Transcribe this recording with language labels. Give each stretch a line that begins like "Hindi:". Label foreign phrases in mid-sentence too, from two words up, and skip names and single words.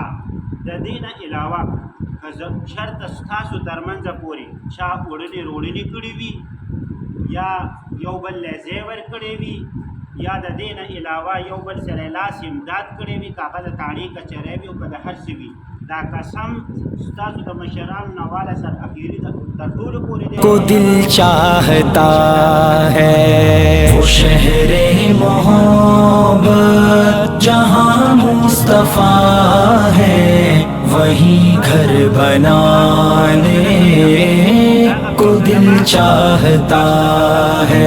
Pashto: د دې نه علاوه که شرط ستاسو ترمنځه پورې چا وړلې روړلې کړي وي یا یو بل له ځای ورکړی وي یا د دې نه علاوه یو بل سره لاس امداد کړی وي، که هغه د تاڼې کچری وي او که د هر څه وي، دا قسم ستاسو د مشرانو نه والا سر اخیري تر ټولو پورې دی.
Urdu: کو دل چاہتا ہے وہ شہر محبت جہاں مصطفیٰ ہے، وہیں گھر بنانے کو دل چاہتا ہے.